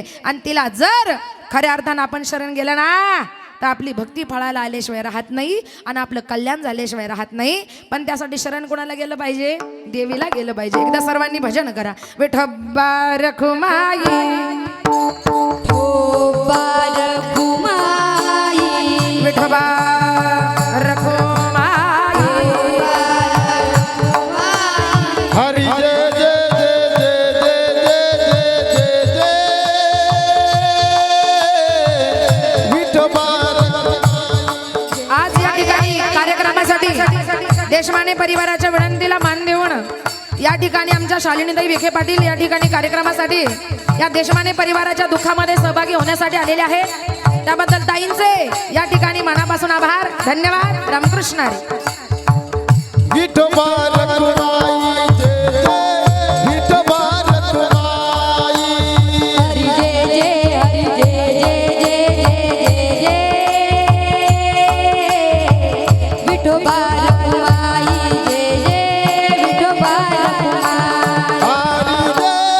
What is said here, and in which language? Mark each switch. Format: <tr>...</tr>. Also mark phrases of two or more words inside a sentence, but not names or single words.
<mr>आणि तिला जर खऱ्या अर्थानं आपण शरण गेलं ना, तर आपली भक्ती फळाला आल्याशिवाय राहत नाही आणि आपलं कल्याण झाल्याशिवाय राहत नाही. पण त्यासाठी शरण कोणाला गेलं पाहिजे? देवीला गेलं पाहिजे. एकदा सर्वांनी भजन करा. विठोबा रखुमाई, विठोबा रखुमाई, हरी जय जय जय जय जय जय जय विठोबा. आज या ठिकाणी कार्यक्रमासाठी देशमाने परिवाराच्या विनंतीला मान देऊन या ठिकाणी आमच्या शालिनीताई विखे पाटील या ठिकाणी कार्यक्रमासाठी या देशमाने परिवाराच्या दुःखामध्ये सहभागी होण्यासाठी आलेले आहेत. त्याबद्दल ताईंचे या ठिकाणी मनापासून आभार, धन्यवाद. रामकृष्ण हरी. विठोबा रखुमाई जय जय विठोबा रखुमाई. हरी जय जय हरी जय जय जय जय विठोबा रखुमाई जय जय विठोबा रखुमाई. हरी जय.</mr>